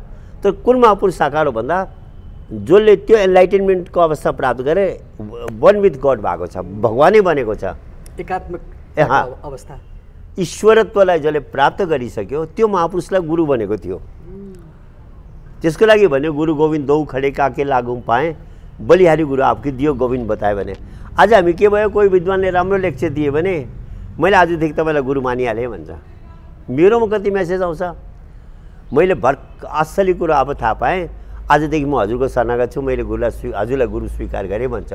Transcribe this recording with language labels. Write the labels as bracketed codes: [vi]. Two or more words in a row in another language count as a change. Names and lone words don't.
[ne] तर कुन महापुरुष साकार हो भन्दा जसले त्यो एनलाइटेनमेन्टको अवस्था प्राप्त गरे, [en] one with God [ne] भएको छ, भगवानै बनेको छ, एकात्मक अवस्था, ईश्वरत्वलाई जसले प्राप्त गरिसक्यो त्यो महापुरुषलाई गुरु बनेको थियो। त्यसको लागि भन्यो [hi] गुरु गोविन्द दौ खडे काके लागौँ पाएँ, बलिहारी गुरु आपकी दियो गोविन्द बतायो भने। [ne] आज हामी के भयो, कोही विद्वानले राम्रो लेक्चर दियो भने मैले आजदेखि तपाईँलाई गुरु मानिहालेँ भन्छ। मेरोमा कति मेसेज आउँछ, मैले असली कुरो अब थाहा पाएँ, आजदेखि म हजुरको शरणागत छु, मैले हजुरलाई गुरु स्वीकार गरेँ भन्छ।